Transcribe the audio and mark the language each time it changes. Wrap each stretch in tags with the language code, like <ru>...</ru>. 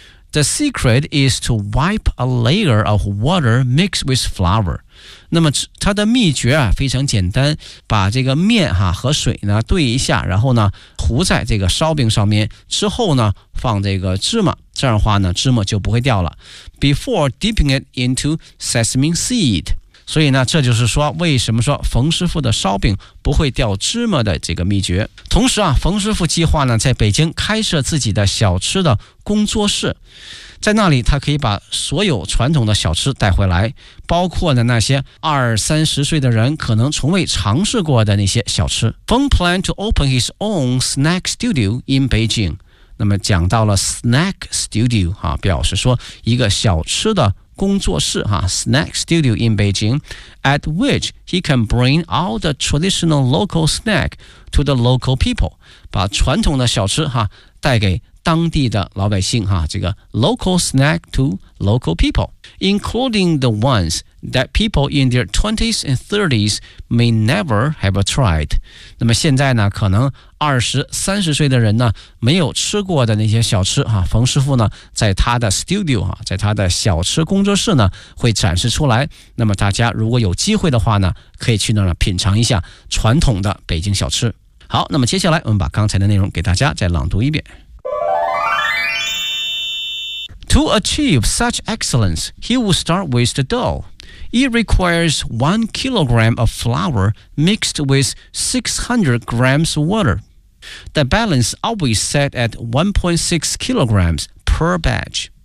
<en>The secret is to wipe a layer of water mixed with flour。</en> <zh>那么它的秘诀啊非常简单，把这个面哈和水呢兑一下，然后呢糊在这个烧饼上面，之后呢放这个芝麻，这样的话呢芝麻就不会掉了。</zh> <en>Before dipping it into sesame seed，</en> <zh>所以呢这就是说为什么说冯师傅的烧饼不会掉芝麻的这个秘诀。同时啊，冯师傅计划呢在北京开设自己的小吃的工作室，在那里他可以把所有传统的小吃带回来，包括呢那些二三十岁的人可能从未尝试过的那些小吃。</zh> <en>Feng planned to open his own snack studio in Beijing，</en> <zh>那么讲到了 snack studio 啊，表示说一个小吃的工作室啊，</zh> <en>snack studio in Beijing， at which he can bring all the traditional local snack to the local people，</en> <zh>把传统的小吃啊带给当地的老百姓哈，这个</zh> <en>local snack to local people， including the ones that people in their 20s and 30s may never have tried。</en> <zh>那么现在呢可能二十三十岁的人呢没有吃过的那些小吃哈，冯师傅呢在他的 studio 哈，在他的小吃工作室呢会展示出来，那么大家如果有机会的话呢可以去那儿品尝一下传统的北京小吃。好，那么接下来我们把刚才的内容给大家再朗读一遍。</zh> <en>To achieve such excellence, he will start with the dough. It requires 1 kilogram of flour mixed with 600 grams of water. The balance always set at 1.6 kilograms per batch.</en>